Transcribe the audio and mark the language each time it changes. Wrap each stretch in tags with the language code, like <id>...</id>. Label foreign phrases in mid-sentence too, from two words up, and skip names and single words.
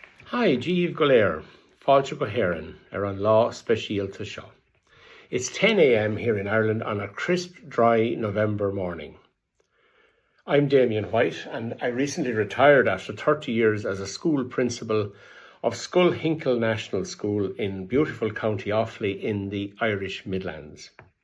<ga>Hi, Jeev Golair, Fáilte go Héireann ar an lá speisialta seo.</ga> <en>It's 10 a.m. here in Ireland on a crisp, dry November morning. I'm Damien White and I recently retired after 30 years as a school principal of Schullhinkle National School in beautiful County Offaly in the Irish Midlands.</en>